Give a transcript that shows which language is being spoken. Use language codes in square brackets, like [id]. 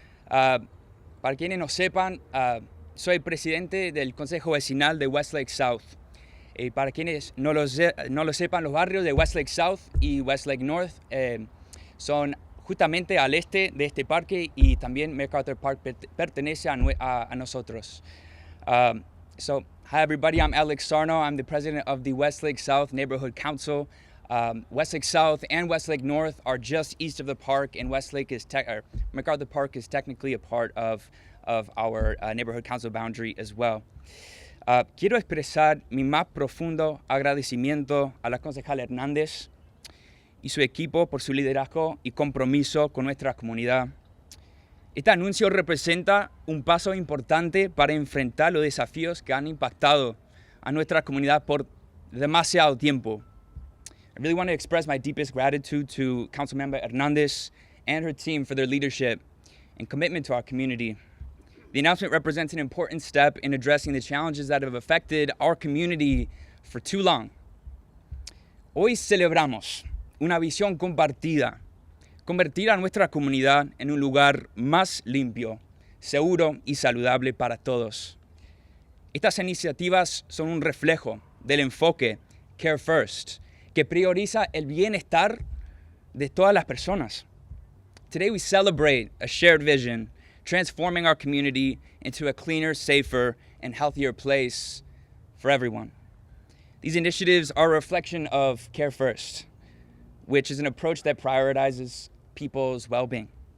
[es] Para quienes no sepan, soy presidente del Consejo Vecinal de Westlake South. Para quienes no lo sepan, los barrios de Westlake South y Westlake North son justamente al este de este parque, y también MacArthur Park pertenece a nosotros. [en] So, hi everybody, I'm Alex Sarno. I'm the president of the Westlake South Neighborhood Council. Westlake South and Westlake North are just east of the park, and MacArthur Park is technically a part of our neighborhood council boundary as well. [es] Quiero expresar mi más profundo agradecimiento a la concejala Hernández y su equipo por su liderazgo y compromiso con nuestra comunidad. Este anuncio representa un paso importante para enfrentar los desafíos que han impactado a nuestra comunidad por demasiado tiempo. [en] I really want to express my deepest gratitude to Councilmember Hernandez and her team for their leadership and commitment to our community. The announcement represents an important step in addressing the challenges that have affected our community for too long. [es] Hoy celebramos una visión compartida, convertir a nuestra comunidad en un lugar más limpio, seguro y saludable para todos. Estas iniciativas son un reflejo del enfoque Care First, que prioriza el bienestar de todas las personas. [en] Today we celebrate a shared vision, transforming our community into a cleaner, safer, and healthier place for everyone. These initiatives are a reflection of Care First, which is an approach that prioritizes people's well-being.